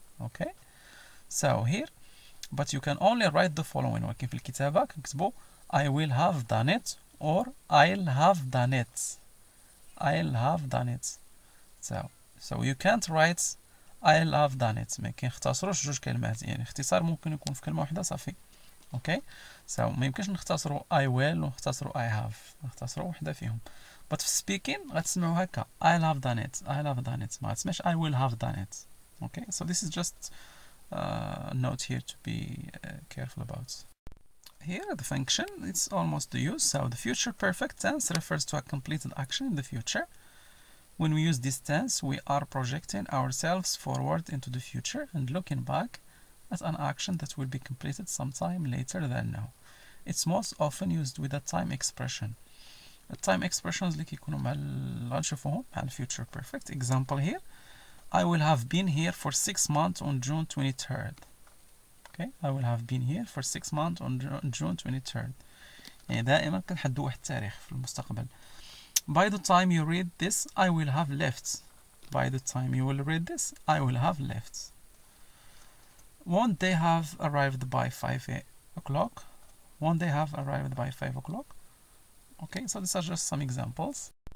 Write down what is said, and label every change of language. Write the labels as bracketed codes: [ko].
[en] Okay, so here but you can only write the following. [ar] ولكن في الكتابة كنكتبوا [en] I will have done it or I'll have done it. I'll have done it. So you can't write I'll have done it. [ar] ما كنختصروش جوج كلمات، يعني اختصار ممكن يكون في كلمة واحدة صافي. اوكي، ما يمكنش نختصروا [en] I will [ar] ونختصروا [en] I have، [ar] نختصروا وحدة فيهم. [en] but في speaking [ar] غتسمعوا هكا [en] I'll have done it. I'll have done it، [ar] ما غتسمعش [en] I will have done it. Okay, so this is just a note here to be careful about. Here the function, it's almost the use. So the future perfect tense refers to a completed action in the future. When we use this tense, we are projecting ourselves forward into the future and looking back at an action that will be completed sometime later than now. It's most often used with a time expression. The time expressions [ar] اللي كيكونوا غنشوفوهم مع [en] future perfect. Example here, I will have been here for 6 months on June 23rd. Okay, I will have been here for 6 months on June 23rd. [ar] يعني دائما كنحددوا واحد التاريخ في المستقبل. [en] By the time you read this, I will have left. By the time you will read this, I will have left. Won't they have arrived by 5 o'clock? Won't they have arrived by 5 o'clock? Okay, so these are just some examples.